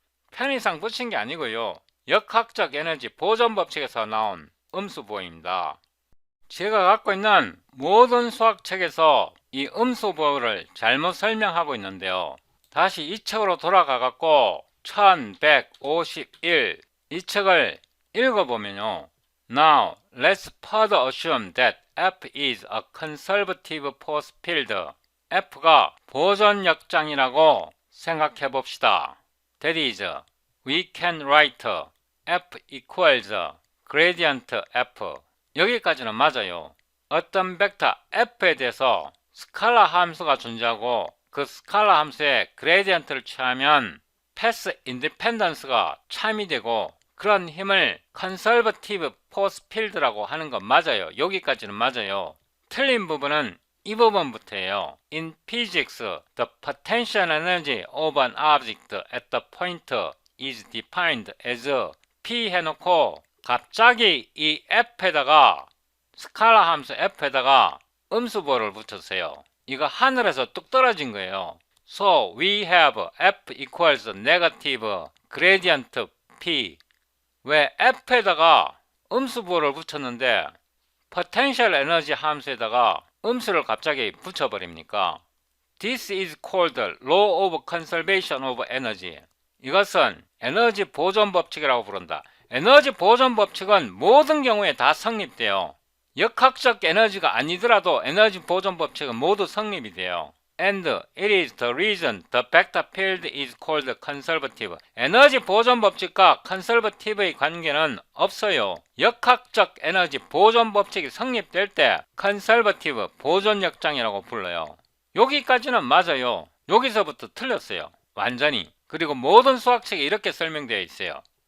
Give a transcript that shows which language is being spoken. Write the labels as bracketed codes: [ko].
[ko] 편의상 붙인 게 아니고요. 역학적 에너지 보존 법칙에서 나온 음수 부호입니다. 제가 갖고 있는 모든 수학책에서 이 음수 부호를 잘못 설명하고 있는데요. 다시 이 책으로 돌아가 갖고 1151 이 책을 읽어보면요. [en] Now, let's further assume that F is a conservative force field. [ko] F가 보존 역장이라고 생각해 봅시다. [en] That is, we can write F equals gradient F. [ko] 여기까지는 맞아요. 어떤 벡터 F에 대해서 스칼라 함수가 존재하고 그 스칼라 함수에 그레디언트를 취하면 패스 인디펜던스가 참이되고 그런 힘을 컨설버티브 포스 필드라고 하는 건 맞아요. 여기까지는 맞아요. 틀린 부분은 이 부분부터예요. [en] In physics, the potential energy of an object at the point is defined as P [ko] 해놓고 갑자기 이 F에다가 스칼라 함수 F에다가 음수부호를 붙였어요. 이거 하늘에서 뚝 떨어진 거예요. [en] So we have F equals negative gradient P. [ko] 왜 F에다가 음수부호를 붙였는데 potential energy 함수에다가 음수를 갑자기 붙여버립니까? [en] This is called law of conservation of energy. [ko] 이것은 에너지 보존 법칙이라고 부른다. 에너지 보존 법칙은 모든 경우에 다 성립돼요. 역학적 에너지가 아니더라도 에너지 보존 법칙은 모두 성립이 돼요. [en] And it is the reason the vector field is called conservative. [ko] 에너지 보존 법칙과 conservative의 관계는 없어요. 역학적 에너지 보존 법칙이 성립될 때 conservative 보존 역장이라고 불러요. 여기까지는 맞아요. 여기서부터 틀렸어요. 완전히. 그리고 모든 수학책에 이렇게 설명되어 있어요.